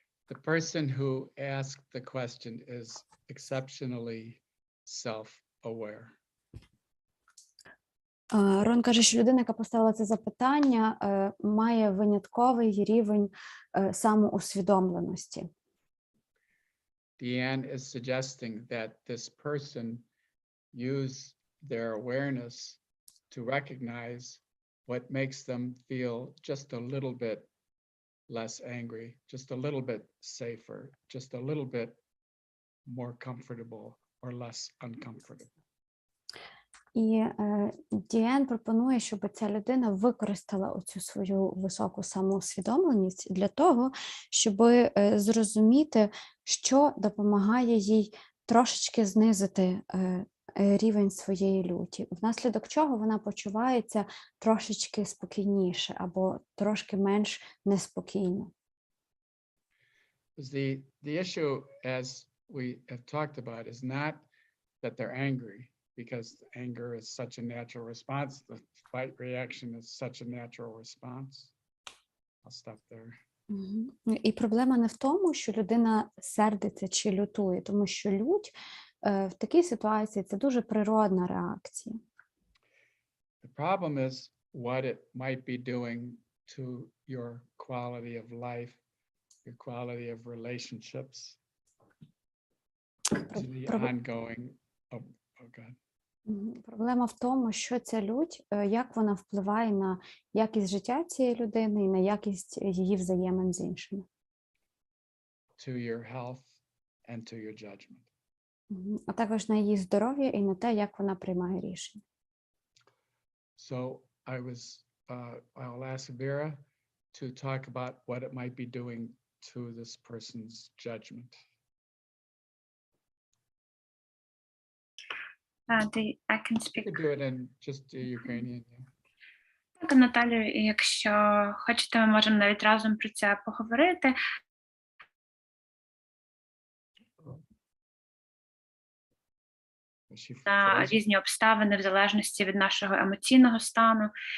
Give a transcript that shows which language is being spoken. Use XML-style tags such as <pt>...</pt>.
<en>The person who asked the question is exceptionally self-aware.</en> <uk>Рон каже, що людина, яка поставила це запитання, має винятковий рівень самоусвідомленості.</uk> <en>Deanne is suggesting that this person use their awareness to recognize what makes them feel just a little bit less angry, just a little bit safer, just a little bit more comfortable or less uncomfortable.</en> <uk>І Діан пропонує, щоб ця людина використала оцю свою високу самоусвідомленість для того, щоб зрозуміти, що допомагає їй трошечки знизити рівень своєї люті, внаслідок чого вона почувається трошечки спокійніше або трошки менш неспокійно.</uk> <en>The issue, as we have talked about, is not that they're angry, because anger is such a natural response. The fight reaction is such a natural response. I'll stop there.</en> <uk>І проблема не в тому, що людина сердиться чи лютує, тому що лють в такій ситуації – це дуже природна реакція.</uk> <en>The problem is what it might be doing to your quality of life, your quality of relationships, to the ongoing. Oh, God.</en> <uk>Проблема в тому, що ця лють, як вона впливає на якість життя цієї людини і на якість її взаємин з іншими.</uk> <en>To your health and to your judgment.</en> <uk>А також на її здоров'я і на те, як вона приймає рішення.</uk> <en>So I'll ask Vera to talk about what it might be doing to this person's judgment. I can speak. You could do it in just Ukrainian. Yeah.</en> <uk>Так, Наталію, якщо хочете, ми можемо навіть разом про це поговорити. На різні обставини в залежності від нашого емоційного стану.</uk>